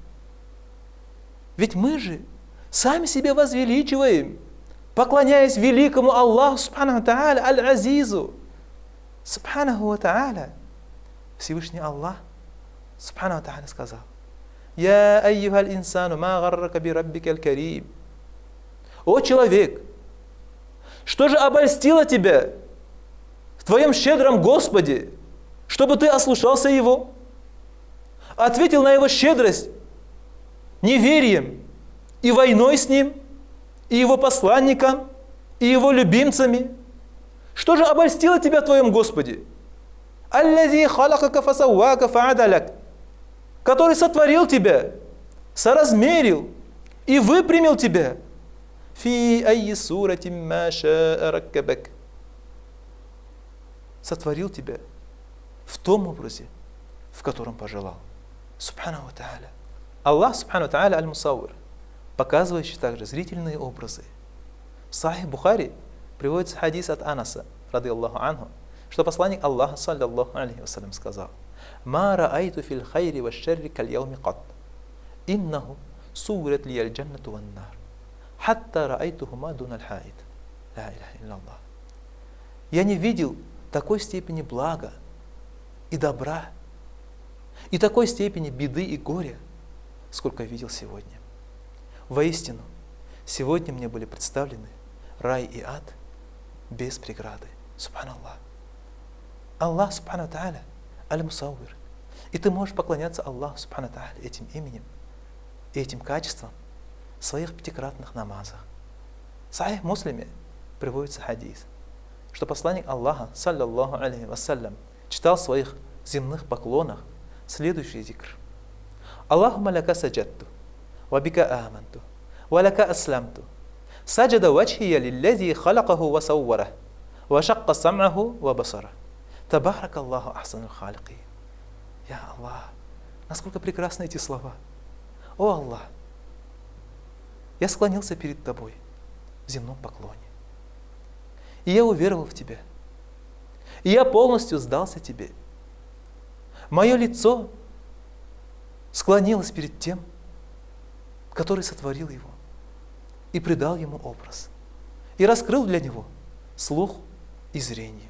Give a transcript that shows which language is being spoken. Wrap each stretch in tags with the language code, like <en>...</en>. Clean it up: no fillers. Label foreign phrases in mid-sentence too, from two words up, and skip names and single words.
<ru>Ведь мы же сами себя возвеличиваем, поклоняясь великому Аллаху,</ru> <ar>سبحانه وتعالى,</ar> <ru>Аль-Азизу,</ru> <ar>سبحانه وتعالى. Всевышний Аллах, سبحانه وتعالى, сказал: «يا أيها الإنسان ما غرك بربك الكريم».</ar> <ru>О человек, что же обольстило тебя в твоем щедром Господе, чтобы ты ослушался Его, ответил на Его щедрость неверием и войной с Ним, и Его посланником, и Его любимцами? Что же обольстило тебя в твоем Господе?</ru> <ar>«الذي خلقك فسواك فعدلك»,</ar> <ru>который сотворил тебя, соразмерил и выпрямил тебя.</ru> <ar>«في أي صورة ما شاء ركبك»,</ar> <ru>сотворил тебя в том образе, в котором пожелал.</ru> <ar>سبحانه وتعالى. Аллах, سبحانه وتعالى, аль-Мусауир,</ar> <ru>показывающий также зрительные образы. В Сахих Бухари приводится хадис от Анаса,</ru> <ar>رضي الله عنه,</ar> <ru>что посланник Аллаха,</ru> <ar>صلى الله عليه وسلم, сказал: «ما رأيت في الخير والشر كاليوم قط إنه صورت لي الجنة والنار حتى رأيتهما دون الحائط». لا إله إلا الله.</ar> <ru>Я не видел такой степени блага и добра, и такой степени беды и горя, сколько видел сегодня. Воистину, сегодня мне были представлены рай и ад без преграды. Субханаллах.</ru> <ar>Аллах, سبحانه وتعالى, аль-Мусауир.</ar> <ru>И ты можешь поклоняться Аллаху,</ru> <ar>سبحانه وتعالى,</ar> <ru>этим именем и этим качеством в своих пятикратных намазах. В Сахих Муслиме приводится хадис, что посланник Аллаха,</ru> <ar>صلى الله عليه وسلم,</ar> <ru>читал в своих земных поклонах следующий зикр:</ru> <ar>«اللهم لك سجدت وبك آمنت ولك أسلمت سجد وجهي للذي خلقه وصوره وشق سمعه وبصره. تبارك الله أحسن الخالقين».</ar> <ru>Я Аллах, насколько прекрасны эти слова. О Аллах, я склонился перед Тобой в земном поклоне. И я уверовал в Тебя. И я полностью сдался Тебе. Мое лицо склонилось перед Тем, который сотворил его и придал ему образ, и раскрыл для него слух и зрение.</ru>